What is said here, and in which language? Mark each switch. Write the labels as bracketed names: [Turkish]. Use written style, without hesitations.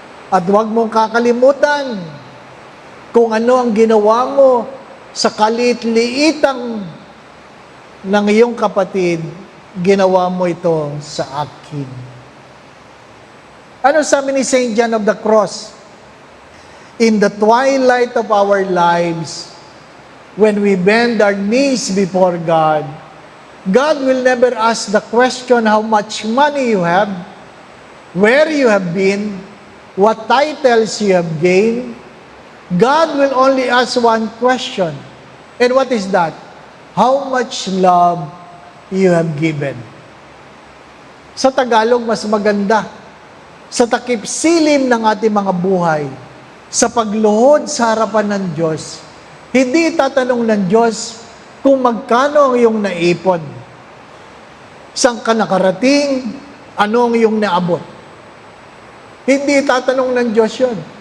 [Filipino] At huwag mong kakalimutan kung ano ang ginawa mo sa kaliit-liitang ng iyong kapatid, ginawa mo ito sa akin. Ano sabi ni St. John of the Cross? [English] In the twilight of our lives, when we bend our knees before God, God will never ask the question how much money you have, where you have been, what titles you have gained. God will only ask one question. And what is that? How much love you have given. [Filipino] Sa Tagalog, mas maganda. Sa takip silim ng ating mga buhay, sa pagluhod sa harapan ng Diyos, hindi tatanong ng Diyos kung magkano ang iyong naipon. Saan ka nakarating? Ano ang iyong naabot? Hindi tatanong ng Diyos yun.